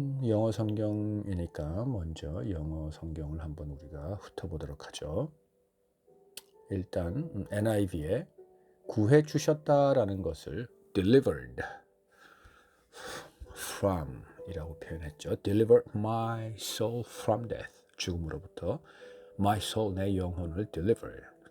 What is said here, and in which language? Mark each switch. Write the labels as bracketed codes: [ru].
[ko] 영어 성경이니까 먼저 영어 성경을 한번 우리가 훑어보도록 하죠. 일단 NIV에 구해 주셨다라는 것을 [en] delivered from [ko] 이라고 표현했죠. [en] Deliver my soul from death. [ko] 죽음으로부터 [en] my soul, [ko] 내 영혼을 deliver.